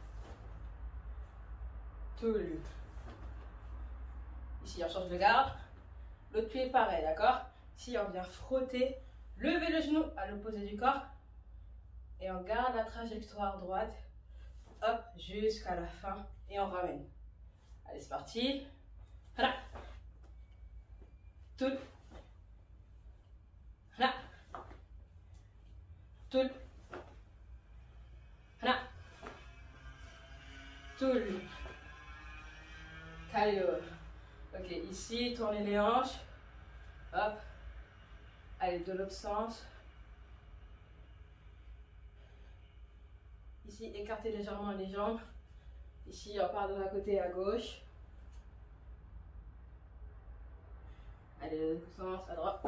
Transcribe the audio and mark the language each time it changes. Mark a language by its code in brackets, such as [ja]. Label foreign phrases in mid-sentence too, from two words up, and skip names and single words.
[fr] Toul. Ici, on change de garde. L'autre pied, pareil, d'accord? Ici, on vient frotter. Lever le genou à l'opposé du corps. Et on garde la trajectoire droite. Hop, jusqu'à la fin. Et on ramène. Allez, c'est parti. [ko] Hana. Toul. Hana. Toul. Hana. Toul. Calio. [fr] Ok, ici, tournez les hanches. Hop. Allez, de l'autre sens. Ici, écartez légèrement les jambes. Ici, on part de l'un côté à gauche. Allez, de l'autre sens, à droite.